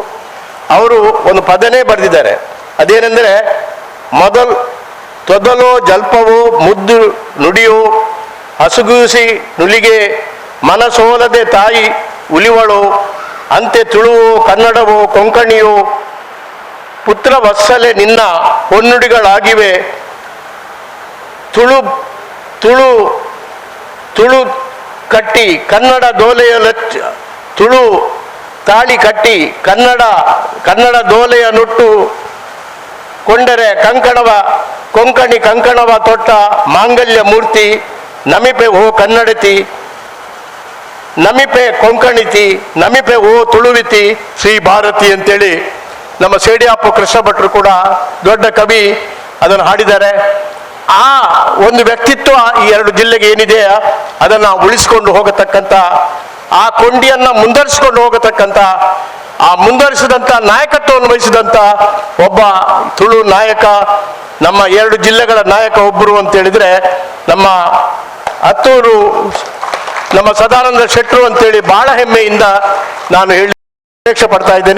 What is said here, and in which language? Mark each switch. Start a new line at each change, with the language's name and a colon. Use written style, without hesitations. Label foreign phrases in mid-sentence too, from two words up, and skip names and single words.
Kannada: ಅವರು ಒಂದು ಪದನೇ ಬರೆದಿದ್ದಾರೆ, ಅದೇನೆಂದರೆ, ತೊದಲೋ ಜಲ್ಪವೋ ಮುದ್ದು ನುಡಿಯೋ ಹಸುಗೂಸಿ ನುಲಿಗೆ ಮನಸೋಲದೆ ತಾಯಿ ಉಲಿವಳು ಅಂತೆ ತುಳುವೋ ಕನ್ನಡವೋ ಕೊಂಕಣಿಯೋ ಪುತ್ರ ವತ್ಸಲೆ ನಿನ್ನ ಹೊನ್ನುಡಿಗಳಾಗಿವೆ ತುಳು ತುಳು ತುಳು ಕಟ್ಟಿ ಕನ್ನಡ ದೋಲೆಯ ತುಳು ತಾಳಿ ಕಟ್ಟಿ ಕನ್ನಡ ದೋಲೆಯ ನುಟ್ಟು ಕೊಂಡರೆ ಕೊಂಕಣಿ ಕಂಕಣವ ತೊಟ್ಟ ಮಾಂಗಲ್ಯ ಮೂರ್ತಿ ನಮಿಪೆ ಓ ಕನ್ನಡತಿ ನಮಿಪೆ ಕೊಂಕಣಿತಿ ನಮಿಪೆ ಓ ತುಳುವಿತಿ ಶ್ರೀ ಭಾರತಿ ಅಂತೇಳಿ ನಮ್ಮ ಸೇಡಿಯಾಪು ಕೃಷ್ಣ ಭಟ್ರು ಕೂಡ ದೊಡ್ಡ ಕವಿ ಅದನ್ನು ಹಾಡಿದ್ದಾರೆ. ಆ ಒಂದು ವ್ಯಕ್ತಿತ್ವ ಈ 2 ಜಿಲ್ಲೆಗೆ ಏನಿದೆ ಅದನ್ನು ಉಳಿಸಿಕೊಂಡು ಹೋಗತಕ್ಕಂಥ, ಆ ಕೊಂಡಿಯನ್ನು ಮುಂದುವರಿಸಿಕೊಂಡು ಹೋಗತಕ್ಕಂಥ, ಆ ಮುಂದುವರಿಸಿದಂಥ ನಾಯಕತ್ವವನ್ನು ವಹಿಸಿದಂಥ ಒಬ್ಬ ತುಳು ನಾಯಕ, ನಮ್ಮ 2 ಜಿಲ್ಲೆಗಳ ನಾಯಕ ಒಬ್ಬರು ಅಂತ ಹೇಳಿದ್ರೆ ನಮ್ಮ ಹತ್ತೂರು ನಮ್ಮ ಸದಾನಂದ ಶೆಟ್ರು ಅಂತೇಳಿ ಬಹಳ ಹೆಮ್ಮೆಯಿಂದ ನಾನು ಅಪೇಕ್ಷೆ ಪಡ್ತಾ ಇದ್ದೇನೆ.